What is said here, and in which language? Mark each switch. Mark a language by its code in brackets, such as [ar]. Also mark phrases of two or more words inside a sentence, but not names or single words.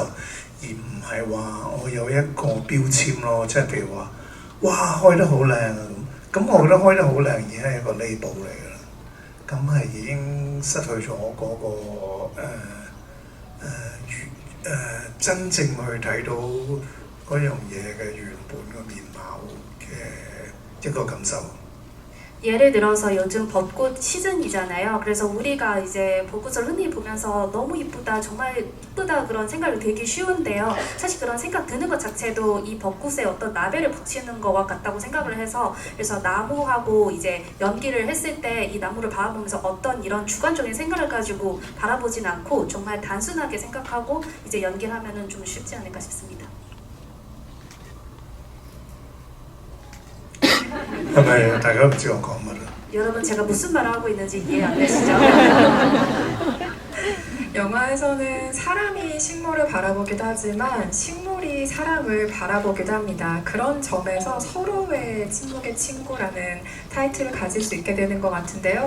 [yue] 而唔係話我有一個標籤咯，即係譬如話，哇開得好靚啊咁，我覺得開得好靚已經係一個 label 嚟㗎啦，咁係已經失去咗嗰個真正去睇到嗰樣嘢嘅原本嘅面貌嘅一個感受。 [ko] 예를 들어서 요즘 벚꽃 시즌이잖아요. 그래서 우리가 이제 벚꽃을 흔히 보면서 너무 이쁘다, 정말 이쁘다 그런 생각이 들기 쉬운데요. 사실 그런 생각 드는 것 자체도 이 벚꽃에 어떤 라벨을 붙이는 것과 같다고 생각을 해서, 그래서 나무하고 이제 연기를 했을 때 이 나무를 바라보면서 어떤 이런 주관적인 생각을 가지고 바라보진 않고 정말 단순하게 생각하고 이제 연기를 하면은 좀 쉽지 않을까 싶습니다. [yue] 係咪大家唔知我講乜啊？ [ko] 여러분 제가 무슨 말을 하고 있는지 이해 안 되시죠? 영화에서는 사람이 식물을 바라보기도 하지만 식물이 사람을 바라보기도 합니다. 그런 점에서 서로의 침묵의 친구라는 타이틀을 가질 수 있게 되는 것 같은데요.